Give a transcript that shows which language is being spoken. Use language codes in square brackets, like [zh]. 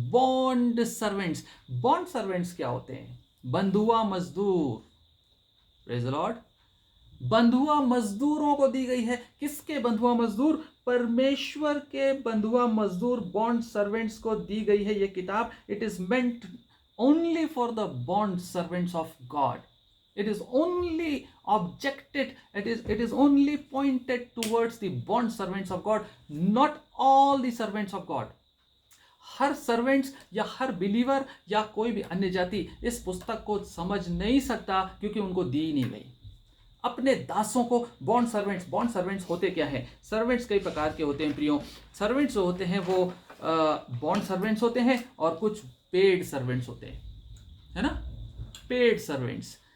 [hi] Bond servants, bond servants क्या होते हैं? बंधुआ मजदूर। [en] Praise the lord. [hi] बंधुआ मजदूरों को दी गई है। किसके बंधुआ मजदूर? परमेश्वर के बंधुआ मजदूर, बॉन्ड सर्वेंट्स को दी गई है ये किताब। [en] It is meant only for the bond servants of God. It is only objected, it is only pointed towards the bond servants of God, not all the servants of God. [hi] हर servants या हर believer या कोई भी अन्य जाति इस पुस्तक को समझ नहीं सकता, क्योंकि उनको दी ही नहीं गई। अपने दासों को बॉन्ड सर्वेंट्स। बॉन्ड सर्वेंट्स होते क्या है? सर्वेंट्स कई प्रकार के होते हैं प्रियो। सर्वेंट्स जो होते हैं वो बॉन्ड सर्वेंट्स होते हैं, और कुछ पेड सर्वेंट्स होते हैं, है ना? Paid servants.